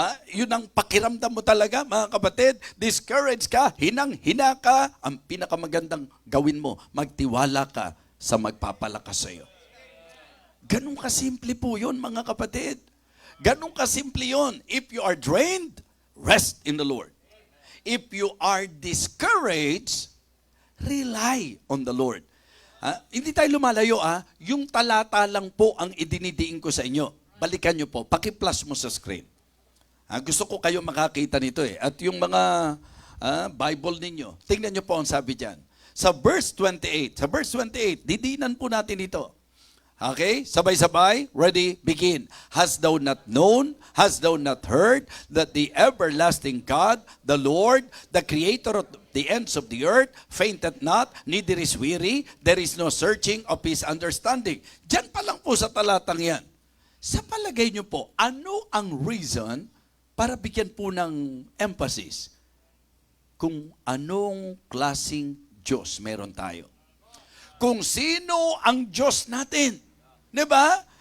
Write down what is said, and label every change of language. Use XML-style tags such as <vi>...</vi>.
<tl>Yun ang pakiramdam mo talaga, mga kapatid. Discouraged ka, hinang-hina ka. Ang pinakamagandang gawin mo, magtiwala ka sa magpapalakas sa iyo. Ganun kasimple po yun, mga kapatid. Ganun kasimple yun.</tl> <en>If you are drained, rest in the Lord. If you are discouraged, rely on the Lord.</en> <tl>Hindi tayo lumalayo, yung talata lang po ang idinidiin ko sa inyo. Balikan nyo po, paki-plus mo sa screen. Gusto ko kayo makakita nito At yung mga Bible ninyo, tingnan nyo po ang sabi dyan. Sa verse 28, didinan po natin ito. Okay? Sabay-sabay.</tl> <en>Ready? Begin. Hast thou not known? Hast thou not heard that the everlasting God, the Lord, the creator of the ends of the earth, fainteth not, neither is weary, there is no searching of His understanding.</en> <tl>Diyan pa lang po sa talatang yan. Sa palagay nyo po, ano ang reason para bigyan po ng emphasis kung anong klaseng Diyos meron tayo? Kung sino ang Diyos natin. Diba?</tl>